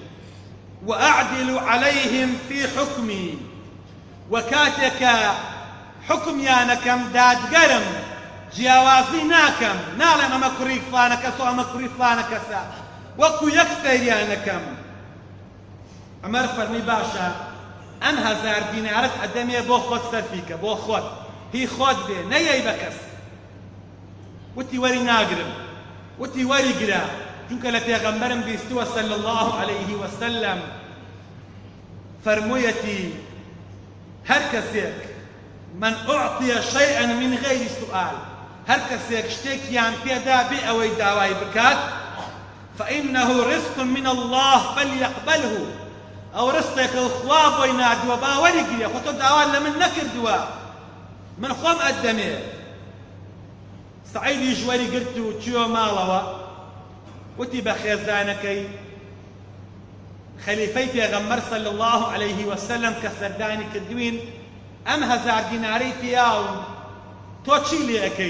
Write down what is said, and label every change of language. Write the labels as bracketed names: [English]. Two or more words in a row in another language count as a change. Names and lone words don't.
[Arabic] وأعدل عليهم في حكمي، [Central Kurdish] وكاتك حكميانكم دادگرم جیاوازی ناکەم، ناڵێم ئەمە کوڕی فلانە کەسە و ئەمە کوڕی فلانە کەسە، وەکو یەک سەیریانەکەم. عومەر فەرمی باشە ئەم 1000 دینارت ئەدەمێ بۆ خۆت سەرفیکە، بۆ خۆت هی خۆت بێ نەیەی بە کەس. وتی وەری ناگرم، وتی وەری گرە، چونکە لە پێغەمبەرم بیستووە [Arabic] صلی الله عليه وسلم [Central Kurdish] فەرموویەتی هەر کەسێک [Arabic] من أعطي شيئا من غير سؤال، [Central Kurdish] هەر کەسێک شتێکیان پێدا بێ ئەوەی داوای بکات [Arabic] فإنه رزق من الله فليقبله، [Central Kurdish] ئەو ڕستێکە خوا بۆی ناردووە با وەریگرێ، خۆ تۆ داوا لە من نەکردووە، من خۆم ئەدەمێ. سەعیدیش وەریگرت و چووە ماڵەوە، وتی بە خێزانەکەی خەلیفەی پێغەمبەر [Arabic] صلی الله عليه وسلم [Central Kurdish] کە سەردانی کردوین ئەم 1000 دینارەی پیاون، تۆ چی لێ ئەەکەیت؟